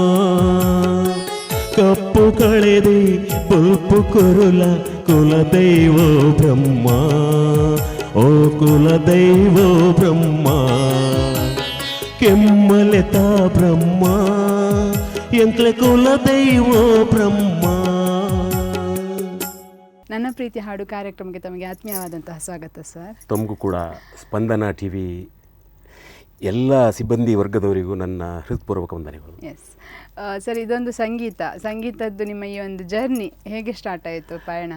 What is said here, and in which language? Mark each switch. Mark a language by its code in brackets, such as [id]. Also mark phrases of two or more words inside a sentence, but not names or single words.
[tcy] ಕಪ್ಪು ಕಳೆದೆ ಪುಲ್ಪು ಕೊರುಲ ಕುಲದೈವೋ ಬ್ರಹ್ಮ, ಓ ಕುಲದೈವೋ ಬ್ರಹ್ಮ. ಕೆಮ್ಮಲೆತಾ ಬ್ರಹ್ಮ ಎಂಕ್ಲೆ ಕುಲದೈವೋ ಬ್ರಹ್ಮ. [kn] ನನ್ನ ಪ್ರೀತಿ ಹಾಡು ಕಾರ್ಯಕ್ರಮಕ್ಕೆ ತಮಗೆ ಆತ್ಮೀಯವಾದಂತಹ ಸ್ವಾಗತ ಸರ್. ತಮಗೂ ಕೂಡ ಸ್ಪಂದನ ಟಿವಿ ಎಲ್ಲ ಸಿಬ್ಬಂದಿ ವರ್ಗದವರಿಗೂ ನನ್ನ ಹೃತ್ಪೂರ್ವಕ ವಂದನೆಗಳು. [en] yes sir, [kn] ಇದೊಂದು ಸಂಗೀತದ್ದು ನಿಮ್ಮ ಈ ಒಂದು ಜರ್ನಿ ಹೇಗೆ ಸ್ಟಾರ್ಟ್ ಆಯಿತು ಪಯಣ?